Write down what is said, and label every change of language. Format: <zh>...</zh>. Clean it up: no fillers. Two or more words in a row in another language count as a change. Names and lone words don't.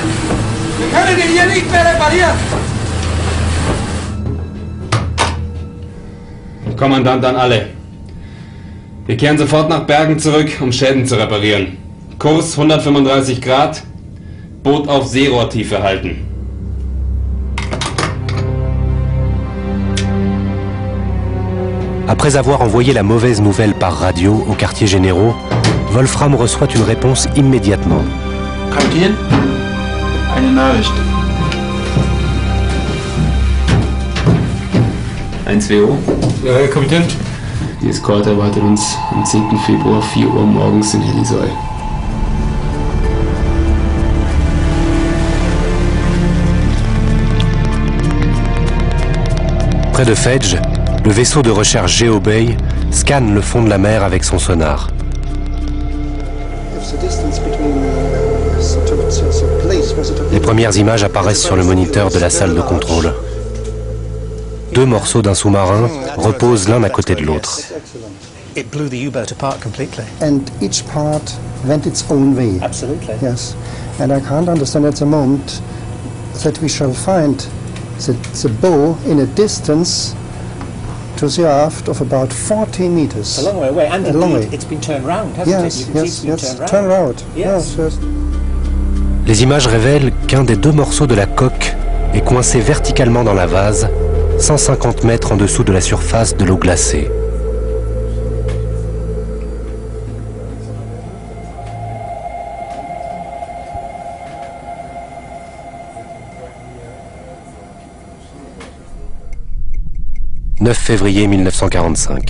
<de>Wir können ihn hier nicht mehr reparieren! Kommandant an alle. Wir kehren sofort nach Bergen zurück, um Schäden zu reparieren. Kurs 135 Grad, Boot auf Seerohrtiefe halten.</de> <fr>Après avoir envoyé la mauvaise nouvelle par radio aux quartiers généraux, Wolfram reçoit une réponse immédiatement.</fr> <de>Kapitän, eine Nachricht. 1WO? Ja, Herr Kapitän. Die Eskorte erwartet uns am 10. Februar 4 Uhr morgens in Helisoy.</de> <fr>Près de Fedge, le vaisseau de recherche GeoBay scanne le fond de la mer avec son sonar. Les premières images apparaissent sur le moniteur de la salle de contrôle. Deux morceaux d'un sous-marin reposent l'un à côté de l'autre.</fr> <en>It blew the U-boat apart completely. And each part went its own way. Absolutely. Yes. And I can't understand at the moment that we shall find the bow in a distance to the aft of about 40 meters. It's a long way away, and a long way. It's been turned round, hasn't it? You can see it's been turned round. Yes. Yes.</en> <fr>Les images révèlent qu'un des deux morceaux de la coque est coincé verticalement dans la vase, 150 mètres en dessous de la surface de l'eau glacée. « 9 février 1945.</fr>